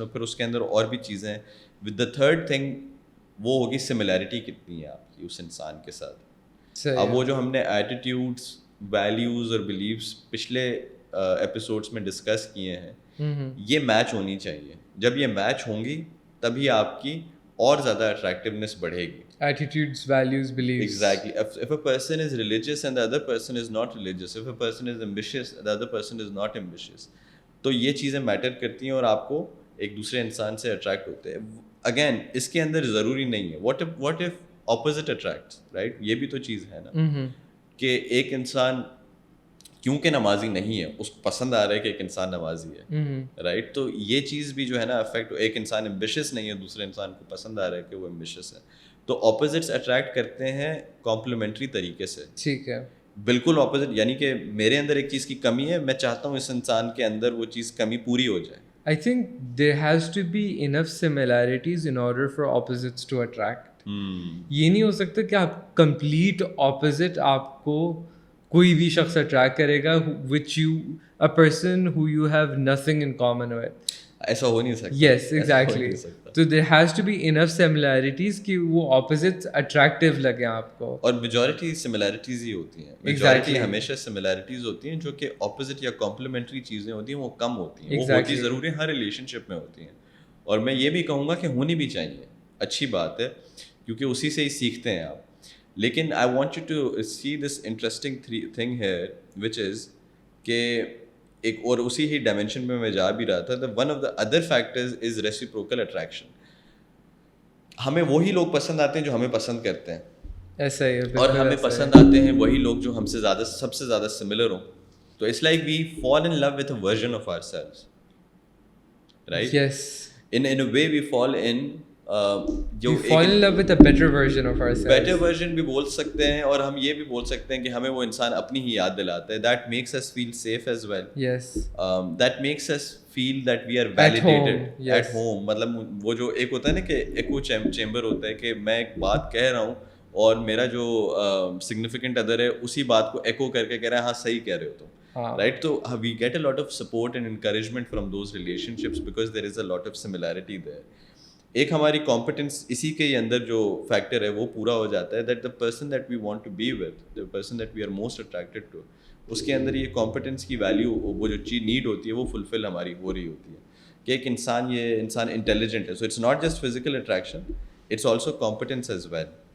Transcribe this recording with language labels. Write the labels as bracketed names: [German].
[Urdu] اور پھر اس کے اندر اور بھی چیزیں ہیں. [English] with the third thing [Urdu] وہ ہوگی سملیرٹی کتنی ہے آپ کی اس انسان کے ساتھ. اب وہ جو ہم نے ایٹیٹیوڈس, ویلیوز اور بلیفس پچھلے ایپیسوڈس میں ڈسکس کیے ہیں, یہ میچ ہونی چاہیے. جب یہ میچ ہوں گی تبھی آپ کی اور زیادہ اٹریکٹیونیس بڑھے گی. [English] Attitudes, values, beliefs. Exactly. If a person is religious and the other person is not religious, if a person is ambitious, the other person is not ambitious, [Urdu] تو یہ چیزیں میٹر کرتی ہیں اور آپ کو ایک دوسرے انسان سے اٹریکٹ ہوتے ہیں. اگین اس کے اندر ضروری نہیں ہے [English] what if opposite attracts, [Urdu] right? یہ بھی تو چیز ہے نا, کہ ایک انسان کیونکہ نمازی نہیں ہے, اس کو پسند آ رہا ہے کہ ایک انسان نمازی ہے, رائٹ. تو یہ چیز بھی جو ہے نا افیکٹ, ایک انسان ایمبیشیس نہیں ہے, دوسرے انسان کو پسند آ رہا ہے کہ وہ ایمبیشیس ہے. تو اپوزٹس اٹریکٹ کرتے ہیں کمپلیمنٹری طریقے سے. ٹھیک ہے, بالکل اپوزٹ, یعنی کہ میرے اندر ایک چیز کی کمی ہے, میں چاہتا ہوں اس انسان کے اندر وہ چیز کمی پوری ہو جائے. [English] I think there has to be enough similarities in order for opposites to attract. [Urdu] یہ نہیں ہو سکتا کہ آپ [English] complete opposite [Urdu] آپ کو کوئی بھی شخص اٹریکٹ کرے گا [English] which you a person who you have nothing in common with. [Urdu] ایسا ہو نہیں سکتا. [English] Yes, exactly. So there has to be enough similarities [Urdu] کہ وہ [English] opposites attractive [Urdu] لگیں آپ کو. اور میجورٹی سملیرٹیز ہی ہوتی ہیں. میجورٹی ہمیشہ سملیرٹیز ہوتی ہیں, جو کہ اپوزٹ یا کمپلیمنٹری چیزیں ہوتی ہیں وہ کم ہوتی ہیں. وہ ہوتی ضروری ہر ریلیشن شپ میں ہوتی ہیں, اور میں یہ بھی کہوں گا کہ ہونی بھی چاہیے. اچھی بات ہے, کیونکہ اسی سے ہی سیکھتے ہیں آپ. لیکن [English] I want you to see this interesting thing [Urdu] ہے وچ از کہ ایک اور اسی ہی ڈائمینشن میں جا بھی رہا تھا. [English] One of the other factors is reciprocal attraction. [Urdu] ہمیں وہی لوگ پسند آتے ہیں جو ہمیں پسند کرتے ہیں, ایسا ہی, اور ہمیں پسند آتے ہیں وہی لوگ جو ہم سے زیادہ سب سے زیادہ سملر ہوں. [English] تو it's like we fall in love with a version of ourselves, right. yes, in a way we fall in جو we fall in love with a better version of ourselves. [Urdu] Better version بھی بول سکتے ہیں, اور ہم یہ بھی بول سکتے ہیں کہ ہمیں وہ انسان اپنی ہی یاد دلاتا ہے. [English] That makes us feel safe as well. Yes. That makes us feel that we are validated at home. [Urdu] مطلب وہ جو ایک ہوتا ہے نا کہ ایکو چیمبر ہوتا ہے, کہ میں ایک بات کہہ رہا ہوں اور میرا جو سگنیفیکنٹ ادر ہے اسی بات کو ایکو کر کے کہہ رہا ہے ہاں صحیح کہہ رہے ہو تم. [English] right? So we get a lot of support and encouragement from those relationships because there is a lot of similarity there. [Urdu] ایک ہماری کمپٹنس اسی کے اندر جو فیکٹر ہے وہ پورا ہو جاتا ہے [English] that the person that we want to be with the person that we are most attracted to, [Urdu] اس کے اندر یہ کمپٹنس کی ویلیو, وہ جو چیز نیڈ ہوتی ہے وہ فلفل ہماری ہو رہی ہوتی ہے کہ ایک انسان, یہ انسان انٹیلیجنٹ ہے. [English] So it's not just physical attraction, it's also competence as well.